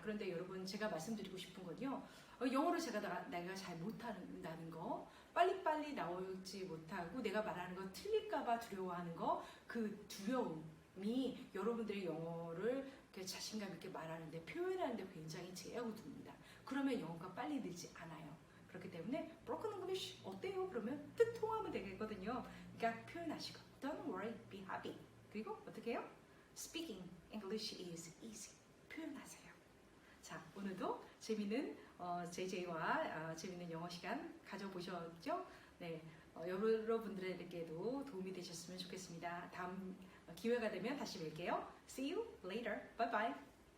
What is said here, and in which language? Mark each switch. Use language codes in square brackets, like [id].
[ko] 그런데 여러분 제가 말씀드리고 싶은 건요. 영어를 내가 잘 못한다는 거, 빨리빨리 나오지 못하고 내가 말하는 거 틀릴까봐 두려워하는 거, 그 두려움이 여러분들의 영어를 자신감 있게 말하는데 표현하는데 굉장히 제약을 둡니다. 그러면 영어가 빨리 늘지 않아요. 그렇기 때문에 [en] broken English [ko] 어때요? 그러면 뜻 통하면 되겠거든요. 그러니까 표현하시고 [en] don't worry, be happy. [ko] 그리고 어떻게 해요? [en] Speaking English is easy. [ko] 표현하세요. 자, 오늘도 재미있는 JJ와 재미있는 영어 시간 가져보셨죠? 네, 여러분들에게도 도움이 되셨으면 좋겠습니다. 다음 기회가 되면 다시 뵐게요. [en] See you later. Bye bye.